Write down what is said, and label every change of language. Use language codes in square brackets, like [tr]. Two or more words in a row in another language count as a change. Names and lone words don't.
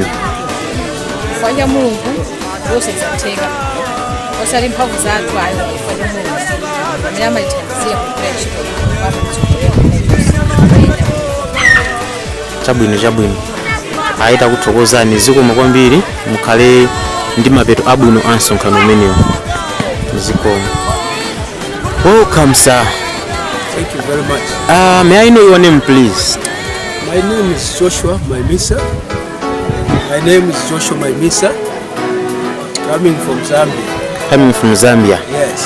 [ny] Kufanya Mulungu zonse zatheka, osati mphamvu zathu ayi, kufanya Mulungu amene amalithandizira kugwira ntchito chabwino. Ayi takuthokozani, zikoma kwambiri, mukhale ndi mapeto abwino a msonkhano umenewo. Zikoma. [en] Welcome, sir. Thank you very much. May I know your name, please? My name is Joshua Maimisa. Coming from Zambia. Coming from Zambia. Yes.